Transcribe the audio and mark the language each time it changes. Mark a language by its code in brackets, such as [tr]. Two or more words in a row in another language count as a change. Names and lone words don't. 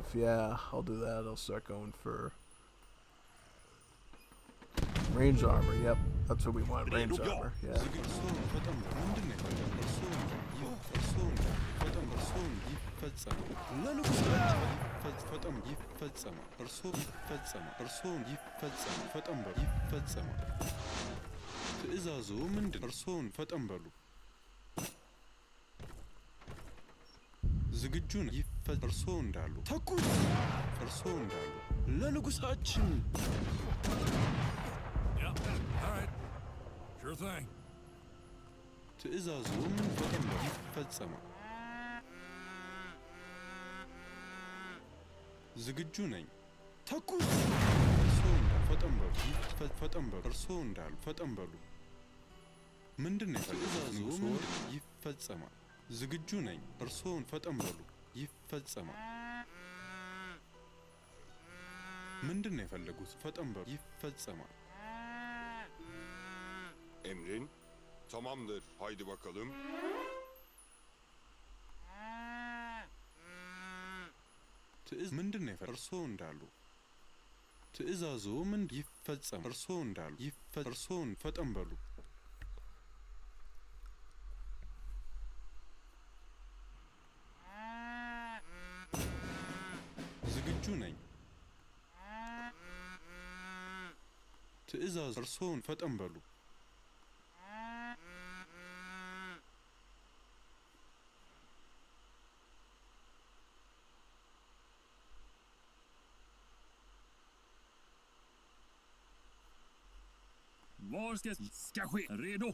[en] Yeah, I'll do that. I'll start going for range armor. Yep, that's what we want. Range armor. Yeah. [am] ትእዛዙ ምንድን እርሶን ፈጠን በሉ ዝግጁ ነው እርሶ እንዳሉ ተኩስ እርሶ እንዳሉ ለንጉሳችን [en] Yeah, all right. Sure thing. [am] ትእዛዙ ምን ፈጠን በሉ ይፈጸማል ዝግጁ ነኝ ተኩስ እርሶ እንዳሉ ፈጠን በሉ እርሶ እንዳሉ ፈጠን በሉ ምንድን ነው ትእዛዙ ይፈጸማል ዝግጁ ነኝ እርስዎን ፈጠን በሉ ይፈጸማል ምንድን ነው የፈለጉት ፈጠን በሉ ይፈጸማል [tr] Emrin? Tamamdır. Haydi bakalım. [am] ምንድን ነው እርስዎ እንዳሉ ትእዛዙ ምን ይፈጸም እርስዎ እንዳሉ እርስዎን ፈጠን በሉ ዝግጁ ነኝ ትእዛዝ እርስዎን ፈጠን በሉ [sv] Var ska ske? Redo?